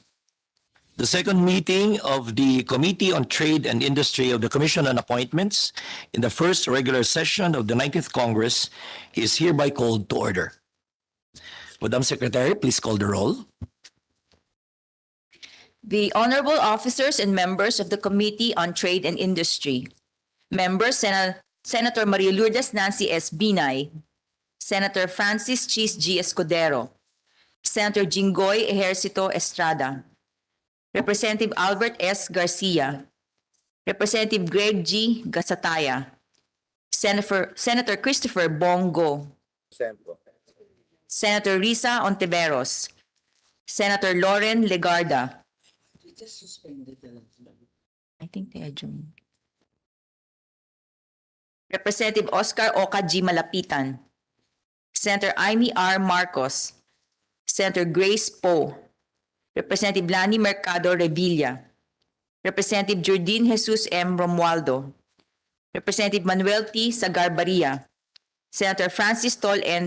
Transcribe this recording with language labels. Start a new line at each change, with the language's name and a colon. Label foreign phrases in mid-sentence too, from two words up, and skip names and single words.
English: The second meeting of the Committee on Trade and Industry of the Commission on Appointments in the first regular session of the 19th Congress is hereby called to order. Madam Secretary, please call the roll. The honorable officers and members of the Committee on Trade and Industry. Members, Senator Maria Lourdes Nancy S. Binay, Senator Francis Chis G. Escudero, Senator Jinggoy Ejercito Estrada, Representative Albert S. Garcia, Representative Greg G. Gasataya, Senator Christopher Bongo, Senator Risa Ontiveros, Senator Lauren Legarda. I think they adjourned. Representative Oscar Oca G. Malapitan, Senator Amy R. Marcos, Senator Grace Poe, Representative Lani Mercado Revilla, Representative Jordine Jesus M. Romualdo, Representative Manuel T. Sagarbaria, Senator Francis Tol N.